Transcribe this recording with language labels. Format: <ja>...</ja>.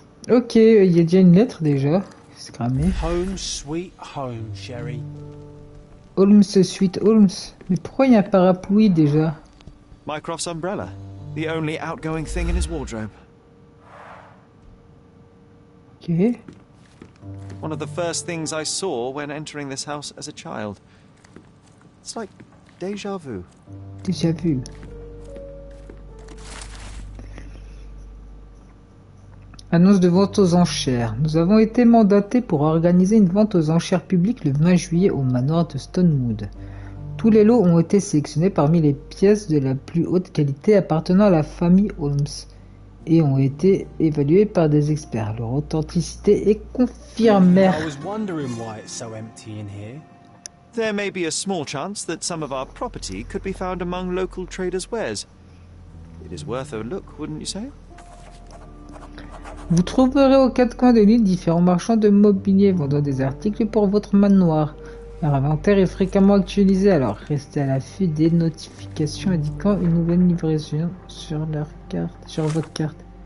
<fr>Ok, il y a déjà une lettre déjà. C'est cramé.</fr> <en>Home sweet home, Sherry. Holmes, suite Holmes.</en> <fr>Mais pourquoi il y a un parapluie déjà?</fr> <en>Mycroft's umbrella. The only outgoing thing in his wardrobe. Ok. One of the first things I saw when entering this house as a child. It's like déjà vu. Déjà vu.</en> <fr>Annonce de vente aux enchères. Nous avons été mandatés pour organiser une vente aux enchères publiques le 20 juillet au manoir de Stonewood. Tous les lots ont été sélectionnés parmi les pièces de la plus haute qualité appartenant à la famille Holmes et ont été évalués par des experts. Leur authenticité est confirmée.</fr> <en>I was wondering why it's so empty in here. There may be a small chance that some of our property could be found among local traders' wares. It is worth a look, wouldn't you say?</en> <fr>Vous trouverez aux quatre coins de l'île différents marchands de mobilier vendant des articles pour votre manoir. Leur inventaire est fréquemment actualisé, alors restez à l'affût des notifications indiquant une nouvelle livraison sur votre carte.</fr>